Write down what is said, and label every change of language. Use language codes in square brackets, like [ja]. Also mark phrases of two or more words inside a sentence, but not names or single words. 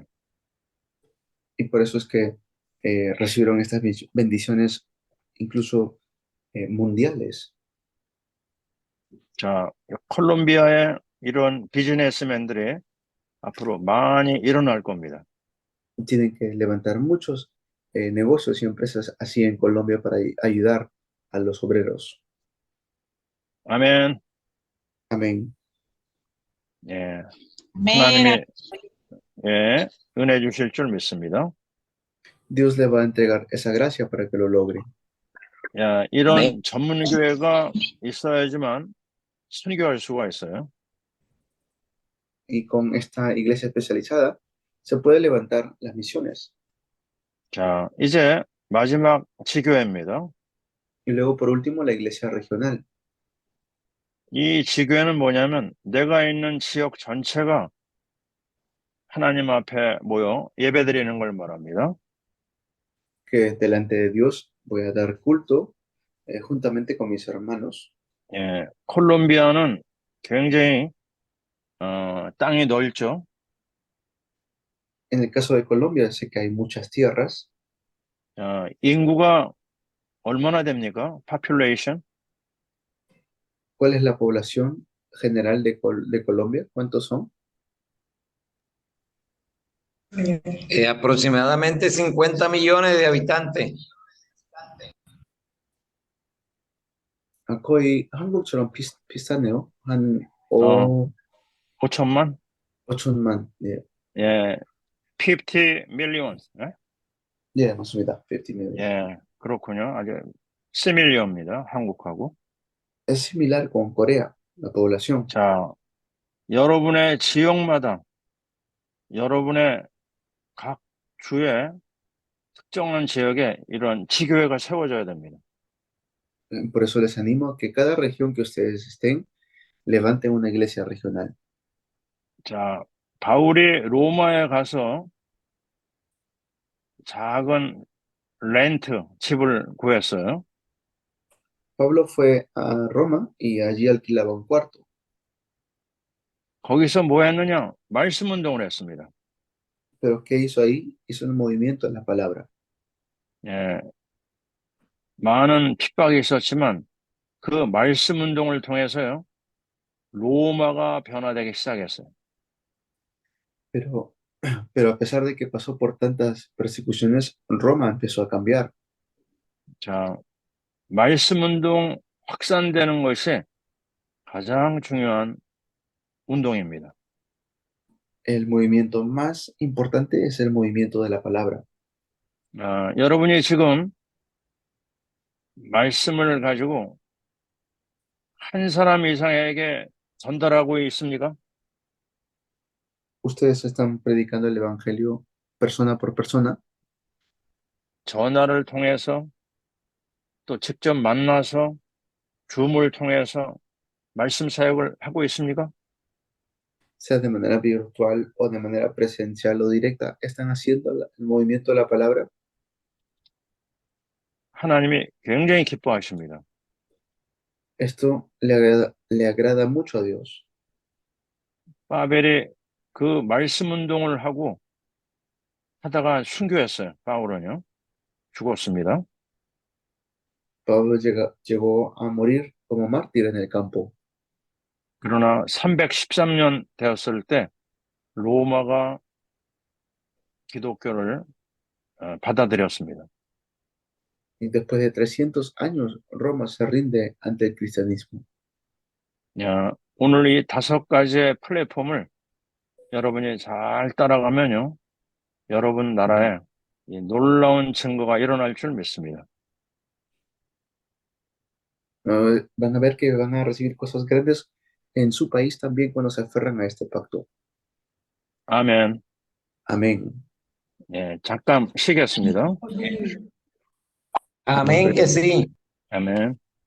[es] Y por eso es que recibieron estas bendiciones incluso mundiales. [ko] 자, 콜롬비아의 이런 비즈니스맨들이 앞으로 많이 일어날 겁니다. [es] Tienen que levantar muchos negocios y empresas así en Colombia para ayudar a los obreros. [ko] 아멘. [es] Amén. [ko] 예, [es] Amén. [ko] 하나님이 예, 은혜 주실 줄 믿습니다. [es] Dios le va a entregar esa gracia para que lo logre. [ko] 야, 이런 전문 교회가 있어야지만 선교할 수가 있어요. [es] Y con esta iglesia especializada se puede levantar las misiones. [ko] 자, 이제 마지막 지교회입니다. [es] Y luego, por último, la iglesia regional. [ko] 이 지교회는 뭐냐면 내가 있는 지역 전체가 하나님 앞에 모여 예배드리는 걸 말합니다. [es] Que delante de Dios voy a dar culto juntamente con mis hermanos. [ko] 예, 콜롬비아는 굉장히 땅이 넓죠. [es] En el caso de Colombia, sé que hay muchas tierras. [ko] 인구가 얼마나 됩니까? Population? [es] ¿Cuál es la población general de Colombia? ¿Cuántos son? Aproximadamente 50 millones de habitantes. [ko] 거의 한국처럼 비슷하네요. 한 5천만? 5천만. 예. 예, 50 millions. 예? 예, 맞습니다. 50 million. 예, 그렇군요. 아주 시밀리언입니다. 한국하고. [es] Es similar con Corea, la población. [ko] 자, 여러분의 지역마다 여러분의 각 주에 특정한 지역에 이런 지교회가 세워져야 됩니다. [es] Por eso les animo a que cada región que ustedes estén, levanten una iglesia regional. [ko] 자, 바울이 로마에 가서 작은 렌트 집을 구했어요. [es] Pablo fue a Roma y allí alquilaba un cuarto. [ko] 거기서 뭐 했느냐? 말씀 운동을 했습니다. [es] Pero ¿qué hizo ahí? Hizo un movimiento en la palabra. [ko] 예, 많은 핍박이 있었지만 그 말씀 운동을 통해서요. 로마가 변화되기 시작했어요. [es] Pero a pesar de que pasó por tantas persecuciones, Roma empezó a cambiar. [ko] 자, 말씀 운동 확산되는 것이 가장 중요한 운동입니다. [es] El movimiento más importante es el movimiento de la palabra. [ko] 여러분이 지금 말씀을 가지고 한 사람 이상에게 전달하고 있습니까? [es] Ustedes están predicando el evangelio persona por persona, [ko] 전화를 통해서 또 직접 만나서 줌을 통해서 말씀 사역을 하고 있습니까? [es] sea de manera virtual o de manera presencial o directa. ¿Están haciendo el movimiento de la palabra? [ko] 하나님이 굉장히 기뻐하십니다. [es] Esto le agrada mucho a Dios. [ko] 바벨이 그 말씀 운동을 하고 하다가 순교했어요. 바울은요. 죽었습니다. [es] Pablo llegó a morir como mártir en el campo. [ko] 그러나 313년 되었을 때 로마가 기독교를 받아들였습니다. [es] Y después de 300 años, Roma se rinde ante el cristianismo. [ko] 오늘 이 5가지의 플랫폼을 여러분이 잘 따라가면요. 여러분 나라에 이 놀라운 증거가 일어날 줄 믿습니다. [es] Van a ver que van a recibir cosas grandes en su país también cuando se aferran a este pacto. [ko] 아멘. [es] Amén. [ko] 예, 잠깐 쉬겠습니다. [es] Amén que sí. [ko] 아멘.